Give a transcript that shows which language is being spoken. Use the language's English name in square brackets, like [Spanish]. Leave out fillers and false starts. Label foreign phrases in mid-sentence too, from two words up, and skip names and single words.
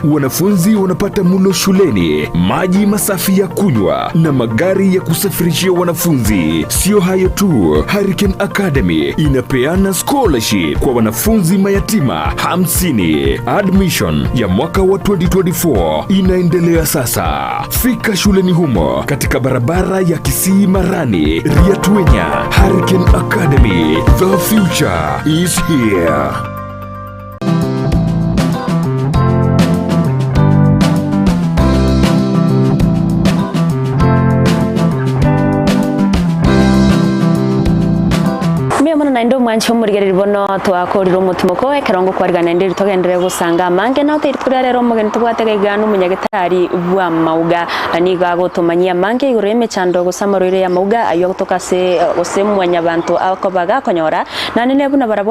[Swahili] Wanafunzi wanapata mlo shuleni, maji masafi ya kunywa na magari ya kusafirishia wanafunzi. Sio hayo tu, Hurricane Academy inapeana scholarship kwa wanafunzi mayatima 50. Admission ya mwaka wa 2024 inaendelea sasa. Fika shuleni humo katika barabara ya Kisii Marani, Riatwenya. [English] Hurricane Academy, the future is here. [Gusii] Na ndo mwancho murigereri bono twakoriro mutumoko ekerongo kwarigana ndiri togendere gusanga mange na utiri turarero mugeni tugwatega igano munyagitari bwa mauga aniga gotumanyia mange igure mechando gusamarire ya mauga ayo gutoka se osemwanya bantu akobaga konyora na nene buna barabwa